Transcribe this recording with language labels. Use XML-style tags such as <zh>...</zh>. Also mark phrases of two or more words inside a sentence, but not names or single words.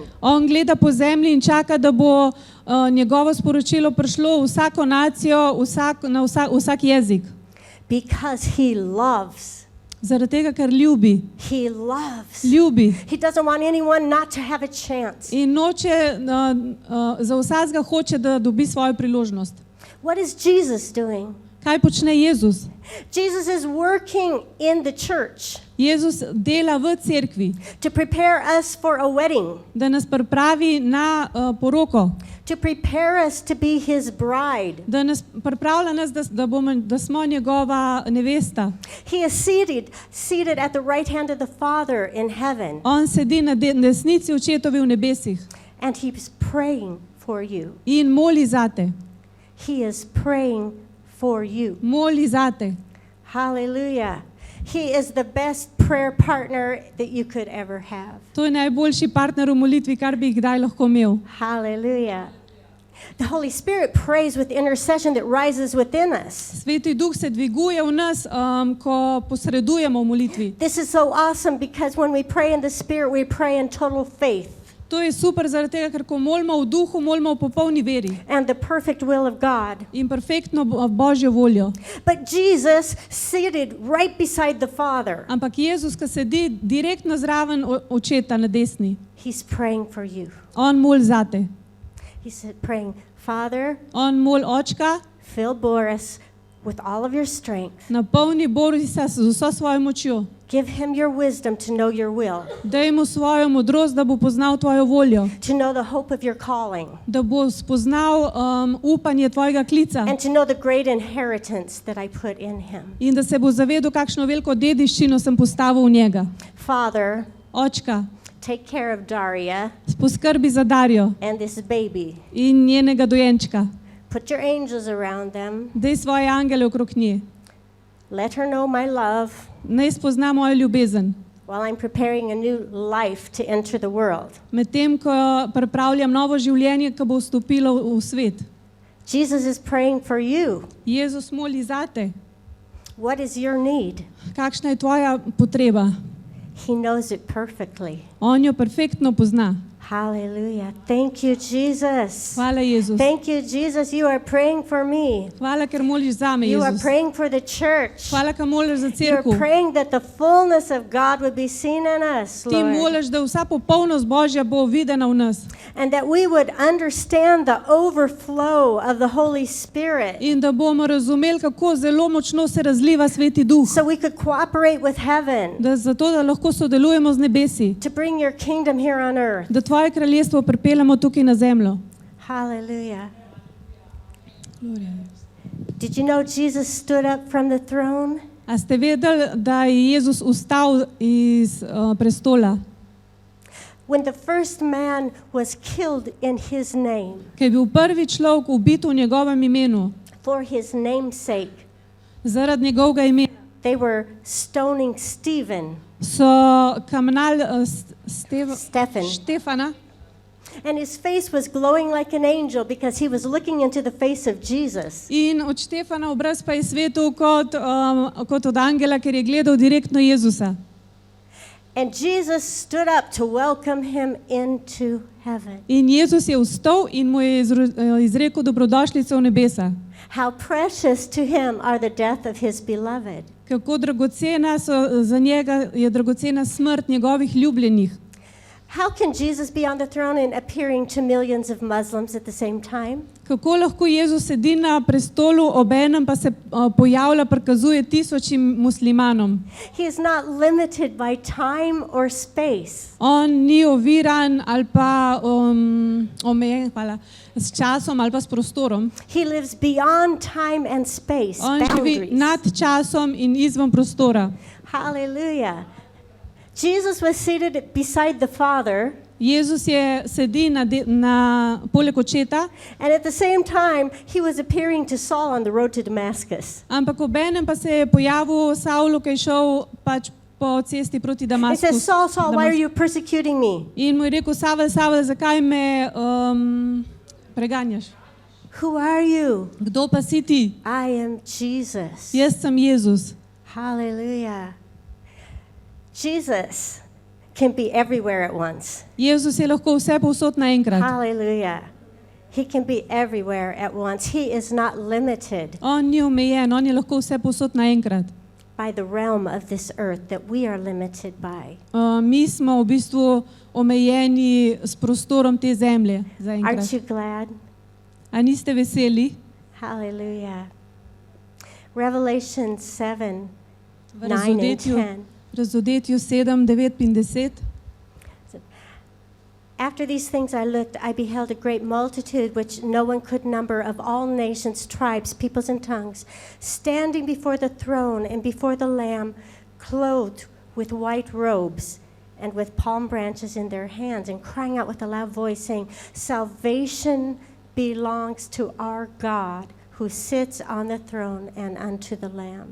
<sl>On gleda po zemlji in čaka, da bo njegovo sporočilo prišlo v vsako nacijo, na vsak jezik.</sl> <en>Because he loves.</en> <sl>Zaradi tega, ker ljubi.</sl> <en>He loves.</en> <sl>Ljubi.</sl> <en>He doesn't want anyone not to have a chance.</en> <sl>In noče, za vsakega hoče, da dobi svojo priložnost.</sl> <en>What is Jesus doing?</en> <sl>Kaj počne Jezus?</sl> <en>Jesus is working in the church</en> <sl>Jezus dela v cerkvi,</sl> <en>to prepare us for a wedding,</en> <sl>da nas pripravi na poroko,</sl> <en>to prepare us to be his bride.</en> <sl>da nas pripravlja nas, da smo njegova nevesta.</sl> <en>He is seated at the right hand of the Father in heaven,</en> <sl>On sedi na desnici očetovi v nebesih</sl> <en>and he is praying for you.</en> <sl>in moli zate.</sl> <en>He is praying for you.</en> <sl>Moli zate.</sl> <en>Hallelujah. He is the best prayer partner that you could ever have.</en> <sl>To je najboljši partner v molitvi, kar bi jih kdaj lahko imel.</sl> <en>Hallelujah. The Holy Spirit prays with intercession that rises within us.</en> <sl>Sveti Duh se dviguje v nas, ko posredujemo v molitvi.</sl> <en>This is so awesome because when we pray in the Spirit, we pray in total faith</en> <sl>To je super zaradi tega, ker ko molimo v duhu, molimo v popolni veri</sl> <en>and the perfect will of God.</en> <sl>in perfektno Božjo voljo.</sl> <en>But Jesus, seated right beside the Father,</en> <sl>Ampak Jezus, ki sedi direktno zraven očeta na desni,</sl> <en>he's praying for you.</en> <sl>on mol zate.</sl> <en>He said, praying, Father,</en> <sl>On mol očka,</sl> <en>fill Boris with all of your strength.</en> <sl>napolni Borisa z vso svojo močjo.</sl> <en>Give him your wisdom to know your will,</en> <sl>Daj mu svojo modrost, da bo poznal tvojo voljo,</sl> <en>to know the hope of your calling,</en> <sl>da bo spoznal upanje tvojega klica</sl> <en>and to know the great inheritance that I put in him.</en> <sl>in da se bo zavedal, kakšno veliko dediščino sem postavil v njega.</sl> <en>Father,</en> <sl>Očka,</sl> <en>take care of Daria</en> <sl>poskrbi za Darjo</sl> <en>and this baby.</en> <sl>in njenega dojenčka.</sl> <en>Put your angels around them.</en> <sl>Daj svoje angele okrog nje.</sl> <en>Let her know my love</en> <sl>Naj spozna mojo ljubezen.</sl> <en>while I'm preparing a new life to enter the world.</en> <sl>Medtem, ko pripravljam novo življenje, ki bo vstopilo v svet.</sl> <en>Jesus is praying for you.</en> <sl>Jezus moli zate.</sl> <en>What is your need?</en> <sl>Kakšna je tvoja potreba?</sl> <en>He knows it perfectly.</en> <sl>On jo perfektno pozna.</sl> <en>Hallelujah. Thank you, Jesus.</en> <sl>Hvala, Jezus.</sl> <en>Thank you, Jesus. You are praying for me.</en> <sl>Hvala, ker moliš zame,</sl> <en>You are</en> <sl>Jezus.</sl> <en>praying for the church.</en> <sl>Hvala, ker moliš za</sl> <en>You are</en> <sl>cerkev.</sl> <en>praying that the fullness of God would be seen in us,</en> <sl>Ti</sl> <en>Lord.</en> <sl>moliš, da vsa popolnost Božja bo videna v nas</sl> <en>And that we would understand the overflow of the Holy Spirit</en> <sl>in da bomo razumeli, kako zelo močno se razliva Sveti Duh,</sl> <en>so we could cooperate with heaven</en> <sl>da zato, da lahko sodelujemo z nebesi,</sl> <en>to bring your kingdom here on earth.</en> <sl>da tvoje kraljestvo pripeljemo tukaj na zemljo.</sl> <en>Hallelujah. Did you know Jesus stood up from the throne?</en> <sl>A ste vedeli, da je Jezus vstal iz prestola,</sl> <en>When the first man was killed in his name,</en> <sl>ki je bil prvi človek ubit v njegovem imenu,</sl> <en>for his name's sake,</en> <sl>zaradi njegovega imena,</sl> <en>they were stoning Stephen,</en> <sl>so kamnali</sl> <en>Stephen,</en> <sl>Štefana</sl> <en>and his face was glowing like an angel because he was looking into the face of Jesus.</en> <sl>in od Štefana obraz pa je svetil kot od angela, ker je gledal direktno Jezusa.</sl> <en>And Jesus stood up to welcome him into heaven.</en> <sl>In Jezus je vstal in mu je izrekel dobrodošlico v nebesa.</sl> <en>How precious to him are the death of his beloved.</en> <sl>Kako dragocena za njega je dragocena smrt njegovih ljubljenih.</sl> <en>How can Jesus be on the throne and appearing to millions of Muslims at the same time?</en> <sl>Kako lahko Jezus sedi na prestolu, obenem pa se pojavlja, prikazuje tisočim muslimanom.</sl> <en>He is not limited by time or space.</en> <sl>On ni oviran ali pa omejen s časom ali pa s prostorom.</sl> <en>He lives beyond time and space,</en> <sl>On živi</sl> <en>boundaries.</en> <sl>nad časom in izven prostora.</sl> <en>Hallelujah. Jesus was seated beside the Father,</en> <sl>Jezus je sedi poleg očeta,</sl> <en>and at the same time, he was appearing to Saul on the road to Damascus.</en> <sl>ampak obenem pa se je pojavil Savlu, ki je šel pač po cesti proti</sl> <en>He</en> <sl>Damasku.</sl> <en>says, Saul, Saul, why are you persecuting me?</en> <sl>In mu je rekel, Savel, Savel, zakaj me preganjaš?</sl> <en>Who are you?</en> <sl>Kdo pa si ti?</sl> <en>I am Jesus.</en> <sl>Jaz sem Jezus.</sl> <en>Hallelujah. Jesus can be everywhere at once.</en> <sl>Jezus je lahko vse povsod naenkrat.</sl> <en>Hallelujah. He can be everywhere at once. He is not limited</en> <sl>On ni omejen, on je lahko vse povsod naenkrat.</sl> <en>by the realm of this earth that we are limited by.</en> <sl>Mi smo v bistvu omejeni s prostorom te zemlje</sl> <en>Aren't</en> <sl>zaenkrat.</sl> <en>you glad?</en> <sl>A niste veseli?</sl> <en>Hallelujah. Revelation 7,</en> <sl>V</sl> <en>9 and 10.</en> <sl>Razodetju 7, 9 in 10.</sl> <en>After these things I looked, I beheld a great multitude which no one could number, of all nations, tribes, peoples, and tongues, standing before the throne and before the Lamb, clothed with white robes and with palm branches in their hands, and crying out with a loud voice, saying, Salvation belongs to our God, who sits on the throne, and unto the Lamb.</en>